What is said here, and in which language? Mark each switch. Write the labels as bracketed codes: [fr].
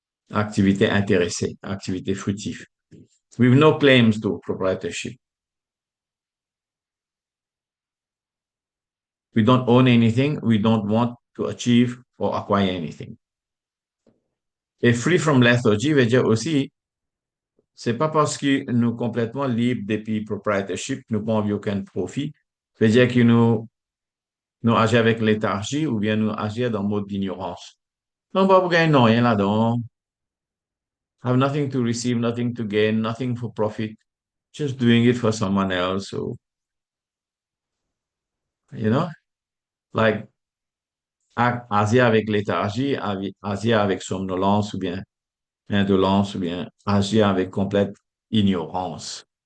[fr] Activité intéressée, activité fruitive. [en] With no claims to proprietorship. We don't own anything. We don't want to achieve or acquire anything. [fr] Et [en] free from lethargy [fr] veut dire aussi, c'est pas parce que nous complètement libres depuis proprietorship, nous n'avons aucun profit, veut dire que nous agissons avec léthargie ou bien nous agissons dans le mode d'ignorance. Non, pas pour gagner rien là-dedans. [en] Have nothing to receive, nothing to gain, nothing for profit. Just doing it for someone else. So, you know, like [fr] agir avec léthargie, agir avec somnolence ou bien indolence ou bien agir avec complète ignorance.